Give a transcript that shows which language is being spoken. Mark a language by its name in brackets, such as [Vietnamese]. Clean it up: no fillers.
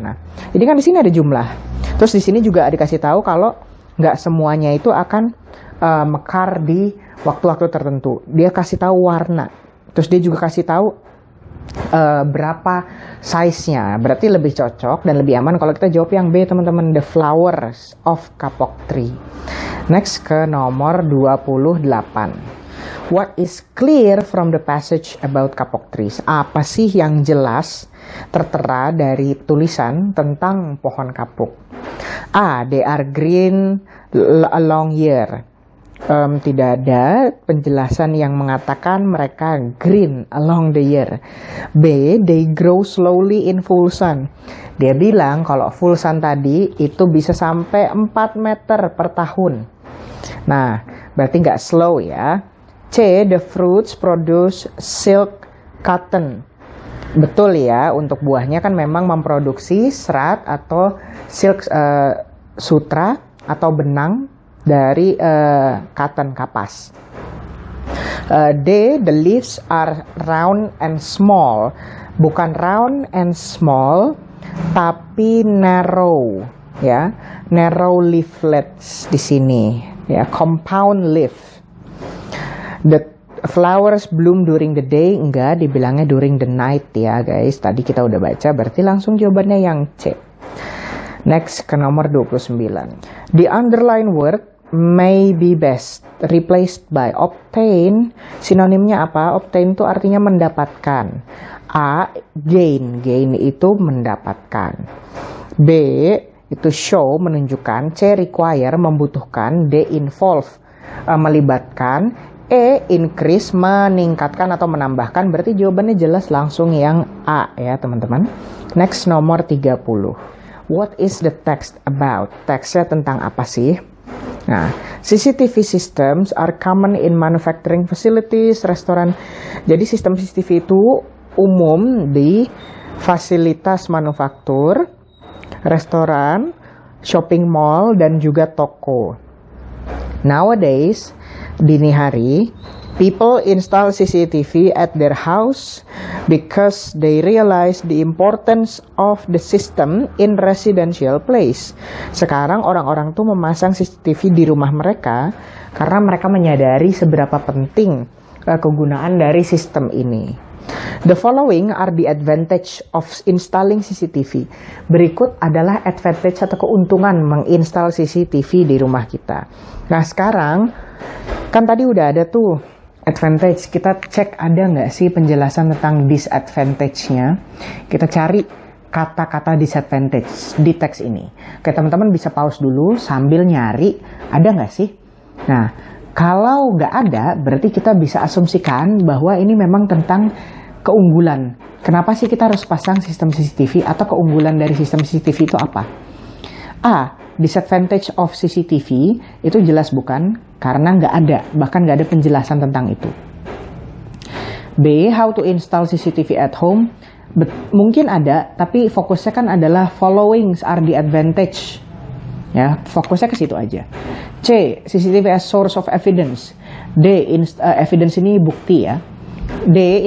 [Indonesian] Nah, jadi kan di sini ada jumlah. Terus di sini juga dikasih tahu kalau nggak semuanya itu akan mekar di waktu-waktu tertentu. Dia kasih tahu warna. Terus dia juga kasih tahu berapa size-nya. Berarti lebih cocok dan lebih aman kalau kita jawab yang B, teman-teman. [English] The flowers of kapok tree. Next [Indonesian] ke nomor 28. [English] What is clear from the passage about kapok trees? [Indonesian] Apa sih yang jelas tertera dari tulisan tentang pohon kapok? A. [English] They are green a long year. [Indonesian] Tidak ada penjelasan yang mengatakan mereka [English] green along the year. B. They grow slowly in full sun. [Indonesian] Dia bilang kalau full sun tadi itu bisa sampai 4 meter per tahun. Nah, berarti nggak slow ya. [English] C. The fruits produce silk cotton. [Indonesian] Betul ya, untuk buahnya kan memang memproduksi serat atau silk, sutra atau benang dari cotton, kapas. D. [English] The leaves are round and small. Bukan round and small, tapi narrow ya. Narrow leaflets [Indonesian] di sini ya, [English] compound leaf. The flowers bloom during the day. [Indonesian] Enggak, dibilangnya [English] during the night ya guys. [Indonesian] Tadi kita udah baca, berarti langsung jawabannya yang C. Next ke nomor 29. [English] The underlined word may be best replaced by obtain. [Indonesian] Sinonimnya apa? Obtain itu artinya mendapatkan. A. Gain. Gain itu mendapatkan. B. Itu show, menunjukkan. C. Require, membutuhkan. D. Involve, melibatkan. E. Increase, meningkatkan atau menambahkan. Berarti jawabannya jelas langsung yang A ya teman-teman. [English] Next nomor 30. What is the text about? [Indonesian] Teksnya tentang apa sih? [English] Nah, CCTV systems are common in manufacturing facilities, restoran. [Indonesian] Jadi sistem CCTV itu umum di fasilitas manufaktur, restoran, shopping mall, dan juga toko. [English] Nowadays, [Indonesian] dini hari, [English] people install CCTV at their house because they realize the importance of the system in residential place. [Indonesian] Sekarang orang-orang tuh memasang CCTV di rumah mereka karena mereka menyadari seberapa penting kegunaan dari sistem ini. [English] The following are the advantage of installing CCTV. [Indonesian] Berikut adalah advantage atau keuntungan menginstal CCTV di rumah kita. Nah sekarang, kan tadi udah ada tuh advantage. Kita cek ada nggak sih penjelasan tentang disadvantage-nya. Kita cari kata-kata disadvantage di teks ini. Oke, teman-teman bisa pause dulu sambil nyari, ada nggak sih? Nah, kalau nggak ada, berarti kita bisa asumsikan bahwa ini memang tentang keunggulan. Kenapa sih kita harus pasang sistem CCTV, atau keunggulan dari sistem CCTV itu apa? A. Disadvantage of CCTV itu jelas bukan, karena nggak ada, bahkan nggak ada penjelasan tentang itu. B. [English] How to install CCTV at home. [Indonesian] Mungkin ada, tapi fokusnya kan adalah [English] following are the advantage. [Indonesian] Ya, fokusnya ke situ aja. C. [English] CCTV as source of evidence. [Indonesian] D. Evidence ini bukti ya. D.